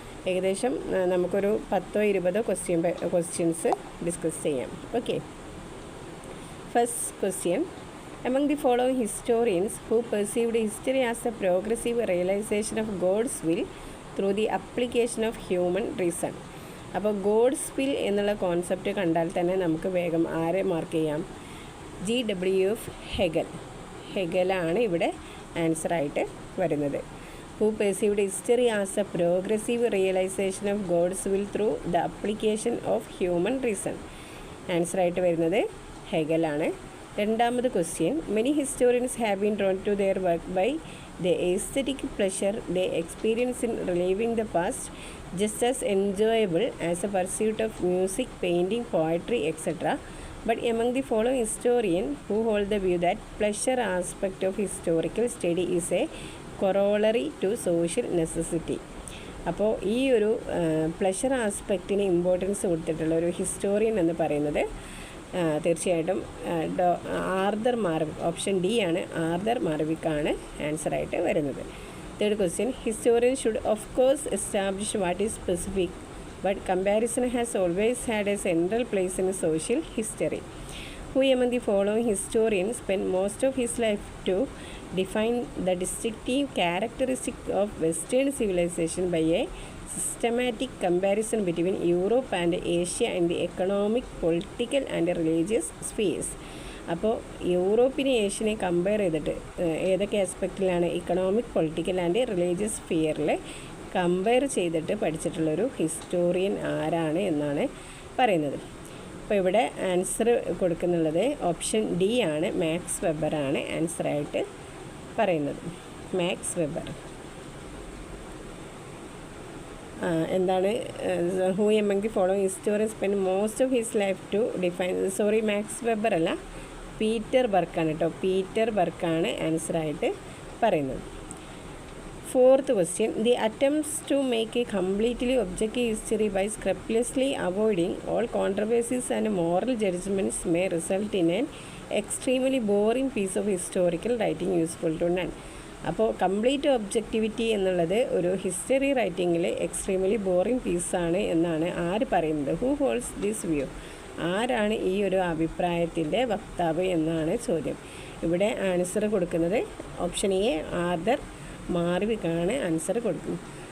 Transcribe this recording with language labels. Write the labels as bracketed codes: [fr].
[ml] ഏകദേശം നമുക്കൊരു 10-20 questions discuss ചെയ്യാം. [en] Okay, first question: among the following historians who perceived history as a progressive realization of God's will through the application of human reason. [ml] അപ്പോൾ God's will എന്നുള്ള concept കണ്ടാൽ തന്നെ നമുക്ക് വേഗം ആരെ മാർക്ക് ചെയ്യാം? GW ഹെഗലാണ് ഇവിടെ ആൻസറായിട്ട് വരുന്നത്. [en] Who perceived history as a progressive realization of God's will through the application of human reason. [ml] ആൻസറായിട്ട് വരുന്നത് ഹെഗലാണ്. രണ്ടാമത് question: [en] Many historians have been drawn to their work by the aesthetic pleasure the experience in reliving the past just as enjoyable as a pursuit of music, painting, poetry etcetera. But among the following historians who hold the view that pleasure aspect of historical study is a corollary to social necessity. [ml] അപ്പോൾ ഈ ഒരു pleasure ആസ്പെക്റ്റിന് importance കൊടുത്തിട്ടുള്ള ഒരു historian എന്ന് പറയുന്നത് തീർച്ചയായിട്ടും Arthur മാർവിക്, option D ആണ്, Arthur മാർവിക്കാണ് ആൻസറായിട്ട് വരുന്നത്. [en] Third question: historian should of course establish what is specific, but comparison has always had a central place in social history. Who among the following historians spent most of his life to define the distinctive characteristic of Western civilization by a systematic comparison between Europe and Asia in the economic, political and religious spheres? [ml] അപ്പോൾ യൂറോപ്പിനെ ഏഷ്യനെ compare ചെയ്തിട്ട് ഏതൊക്കെ ആസ്പെക്റ്റിലാണ് economic, political and religious സ്ഫിയറിൽ compare ചെയ്തിട്ട് പഠിച്ചിട്ടുള്ളൊരു historian ആരാണ് എന്നാണ് പറയുന്നത്. അപ്പോൾ ഇവിടെ answer കൊടുക്കുന്നുള്ളത് option D ആണ്, മാക്സ് വെബറാണ് ആൻസറായിട്ട് പറയുന്നത്. മാക്സ് വെബർ എന്താണ്? [en] who among the following historian spend most of his life to define, sorry [ml] max weber അല്ല, പീറ്റർ ബർക്കാണ് കേട്ടോ, പീറ്റർ ബർക്കാണ് ആൻസറായിട്ട് പറയുന്നത്. [en] Fourth question: the attempts to make a completely objective history by scrupulously avoiding all controversies and moral judgments may result in an extremely boring piece of historical writing useful to none. [ml] അപ്പോൾ complete objectivity എന്നുള്ളത് ഒരു history റൈറ്റിങ്ങിൽ extremely boring പീസാണ് എന്നാണ് ആര് പറയുന്നത്? [en] Who holds this view? [ml] ആരാണ് ഈ ഒരു അഭിപ്രായത്തിൻ്റെ വക്താവ് എന്നാണ് ചോദ്യം. ഇവിടെ ആൻസർ കൊടുക്കുന്നത് ഓപ്ഷൻ എ, ആർതർ മാർവിക്കാണ് ആൻസർ കൊടുക്കുന്നത്.